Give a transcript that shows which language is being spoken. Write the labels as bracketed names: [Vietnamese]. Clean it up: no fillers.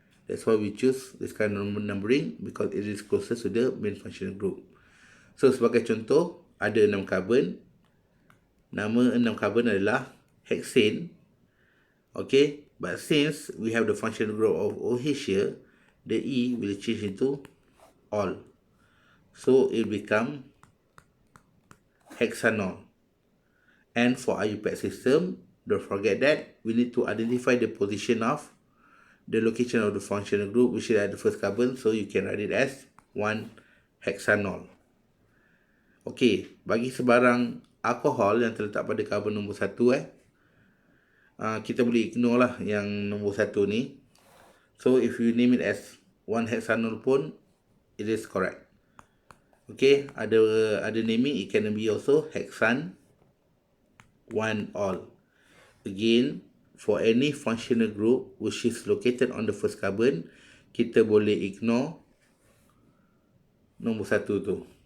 [English] That's why we choose this kind of numbering, because it is closest to the main functional group. [Malay] So sebagai contoh, ada 6 carbon. Nama 6 carbon adalah hexane. [English] Okay, but since we have the functional group of OH here, the E will change into all. So it become hexanol. And for IUPAC system, don't forget that we need to identify the position of the location of the functional group, which is at the first carbon. So you can write it as 1-hexanol. [Malay] Okay, bagi sebarang alkohol yang terletak pada carbon nombor 1, kita boleh ignore lah yang nombor 1 ni. [English] So if you name it as 1-hexanol pun, it is correct. Okay, ada naming, it can be also hexan 1-ol. Again, for any functional group which is located on the first carbon, [Malay] kita boleh ignore nombor 1 tu.